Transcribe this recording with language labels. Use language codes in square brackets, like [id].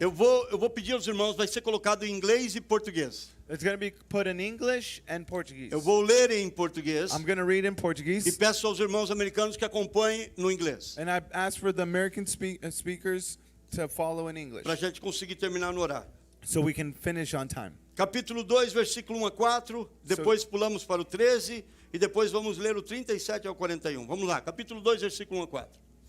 [pt] Eu vou pedir aos irmãos, vai ser colocado em inglês e português. [en] It's going to be put in English and Portuguese. [pt] Eu vou ler em português [en] I'm going to read in [pt] e [en] Portuguese. [pt] peço aos irmãos americanos que acompanhem no inglês, [en] And I ask for the American speakers to follow in English [pt] para a gente conseguir terminar no horário. [en] so we can finish on time. [pt] Capítulo 2, versículo 1 a 4, depois pulamos para o 13 e depois vamos ler o 37 ao 41. Vamos lá, capítulo 2, versículo 1 a 4.